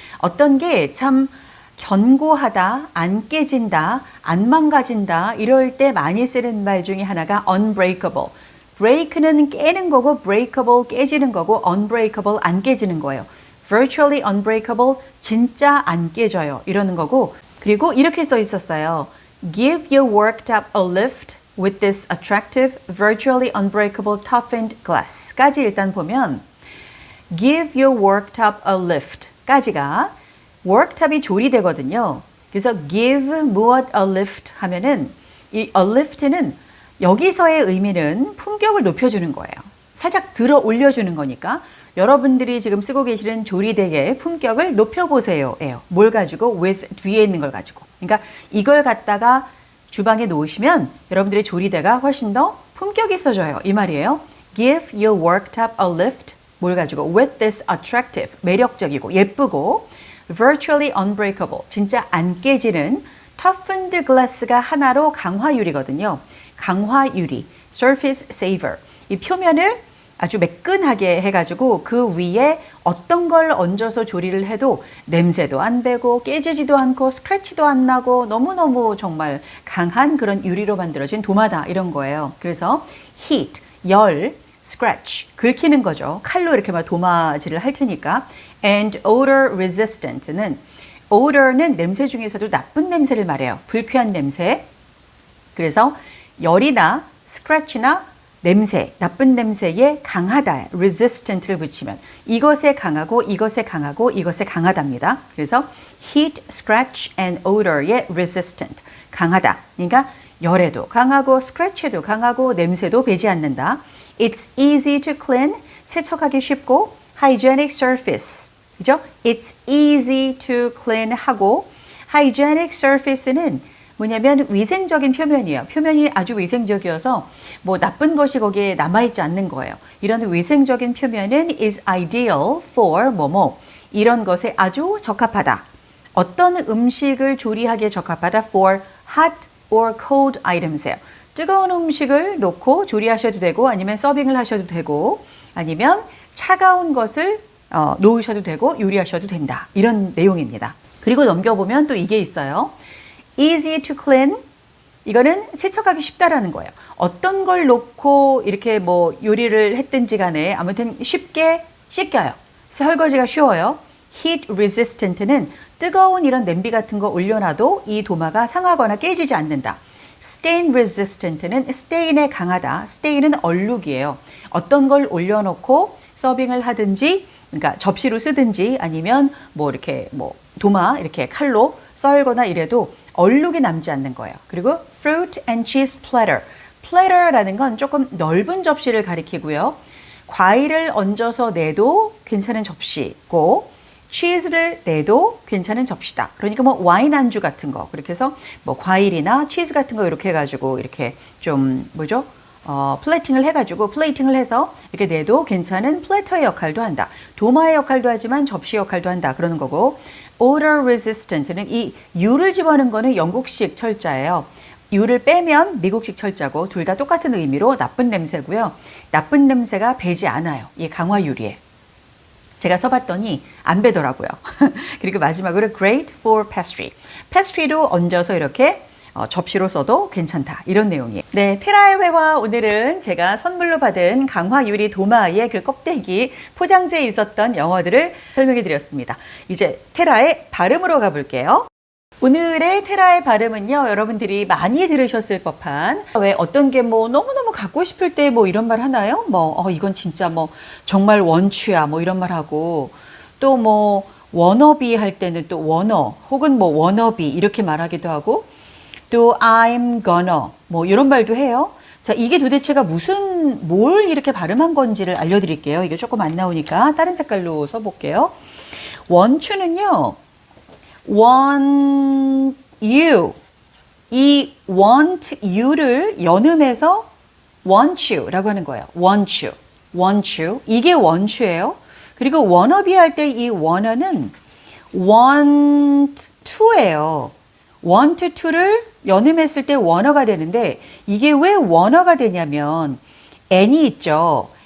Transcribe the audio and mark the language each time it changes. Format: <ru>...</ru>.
<ko>어떤 게 참 견고하다, 안 깨진다, 안 망가진다 이럴 때 많이 쓰는 말 중에 하나가 unbreakable. break는 깨는 거고 breakable 깨지는 거고 unbreakable 안 깨지는 거예요.</ko> <en>virtually unbreakable</en> <ko>진짜 안 깨져요 이러는 거고 그리고 이렇게 써 있었어요.</ko> <en>Give your worktop a lift with this attractive virtually unbreakable toughened glass</en> <ko>까지 일단 보면</ko> <en>Give your worktop a lift</en> <ko>까지가 worktop이 조리되거든요. 그래서 give 무엇 a lift 하면은 이 a lift는 여기서의 의미는 품격을 높여주는 거예요. 살짝 들어 올려주는 거니까 여러분들이 지금 쓰고 계시는 조리대의 품격을 높여보세요. 예요. 뭘 가지고? with 뒤에 있는 걸 가지고. 그러니까 이걸 갖다가 주방에 놓으시면 여러분들의 조리대가 훨씬 더 품격이 있어져요. 이 말이에요.</ko> <en>Give your worktop a lift.</en> <ko>뭘 가지고?</ko> <en>with this attractive.</en> <ko>매력적이고 예쁘고</ko> <en>virtually unbreakable.</en> <ko>진짜 안 깨지는 toughened glass가 하나로 강화유리거든요. 강화유리.</ko> <en>surface saver.</en> <ko>이 표면을 아주 매끈하게 해가지고 그 위에 어떤 걸 얹어서 조리를 해도 냄새도 안 배고 깨지지도 않고 스크래치도 안 나고 너무너무 정말 강한 그런 유리로 만들어진 도마다 이런 거예요. 그래서 heat, 열, scratch, 긁히는 거죠. 칼로 이렇게 막 도마질을 할 테니까</ko> <en>and odor resistant</en> <ko>는 odor는 냄새 중에서도 나쁜 냄새를 말해요. 불쾌한 냄새. 그래서 열이나 scratch나 냄새, 나쁜 냄새에 강하다, resistant를 붙이면 이것에 강하고 이것에 강하고 이것에 강하답니다.</ko> <en>그래서 heat, scratch and odor에 resistant,</en> <ko>강하다. 그러니까 열에도 강하고 scratch에도 강하고 냄새도 배지 않는다.</ko> <en>It's easy to clean,</en> <ko>세척하기 쉽고</ko> <en>hygienic surface,</en> <ko>그죠?</ko> <en>It's easy to clean 하고 hygienic surface는</en> <ko>뭐냐면 위생적인 표면이에요. 표면이 아주 위생적이어서 뭐 나쁜 것이 거기에 남아있지 않는 거예요. 이런 위생적인 표면은</ko> <en>is ideal for</en> <ko>뭐뭐 이런 것에 아주 적합하다. 어떤 음식을 조리하기에 적합하다</ko> <en>for hot or cold items</en> <ko>예요. 뜨거운 음식을 놓고 조리하셔도 되고 아니면 서빙을 하셔도 되고 아니면 차가운 것을 놓으셔도 되고 요리하셔도 된다. 이런 내용입니다. 그리고 넘겨보면 또 이게 있어요.</ko> <en>easy to clean</en> <ko>이거는 세척하기 쉽다라는 거예요. 어떤 걸 놓고 이렇게 뭐 요리를 했든지 간에 아무튼 쉽게 씻겨요. 설거지가 쉬워요.</ko> <en>heat resistant</en> <ko>는 뜨거운 이런 냄비 같은 거 올려놔도 이 도마가 상하거나 깨지지 않는다.</ko> <en>stain resistant</en> <ko>는 stain에 강하다. stain은 얼룩이에요. 어떤 걸 올려놓고 서빙을 하든지 그러니까 접시로 쓰든지 아니면 뭐 이렇게 뭐 도마 이렇게 칼로 썰거나 이래도 얼룩이 남지 않는 거예요. 그리고</ko> <en>fruit and cheese platter.</en> <ko>platter라는 건 조금 넓은 접시를 가리키고요. 과일을 얹어서 내도 괜찮은 접시고 치즈를 내도 괜찮은 접시다. 그러니까 뭐 와인 안주 같은 거 그렇게 해서 뭐 과일이나 치즈 같은 거 이렇게 해가지고 이렇게 좀 뭐죠? 플레이팅을 해가지고 플레이팅을 해서 이렇게 내도 괜찮은 플래터의 역할도 한다. 도마의 역할도 하지만 접시 역할도 한다. 그러는 거고 odor resistant는 이 U를 집어넣은 거는 영국식 철자예요. U를 빼면 미국식 철자고 둘 다 똑같은 의미로 나쁜 냄새고요. 나쁜 냄새가 배지 않아요. 이 강화 유리에. 제가 써봤더니 안 배더라고요. 그리고 마지막으로</ko> <en>great for pastry.</en> <ko>pastry로 얹어서 이렇게 접시로 써도 괜찮다. 이런 내용이에요. 네, 테라의 회화 오늘은 제가 선물로 받은 강화 유리 도마의 그 껍데기 포장재에 있었던 영어들을 설명해 드렸습니다. 이제 테라의 발음으로 가볼게요. 오늘의 테라의 발음은요, 여러분들이 많이 들으셨을 법한, 왜 어떤 게 뭐 너무너무 갖고 싶을 때 뭐 이런 말 하나요? 이건 진짜 뭐 정말 원추야 뭐 이런 말 하고, 또 뭐 워너비 할 때는 또 워너 혹은 뭐 워너비 이렇게 말하기도 하고, 또</ko> <en>I'm gonna</en> <ko>뭐 이런 말도 해요. 자, 이게 도대체가 뭘 이렇게 발음한 건지를 알려드릴게요. 이게 조금 안 나오니까 다른 색깔로 써볼게요. 원추는요, want you. 이 want you를 연음해서 want you라고 하는 거예요.</ko> <en>want you, want you.</en> <ko>이게 원추예요. 그리고 wannabe 할 때 이 wanna는 want to예요. want to를 연음했을 때 wanna가 되는데, 이게 왜 wanna가 되냐면 n이 있죠.</ko>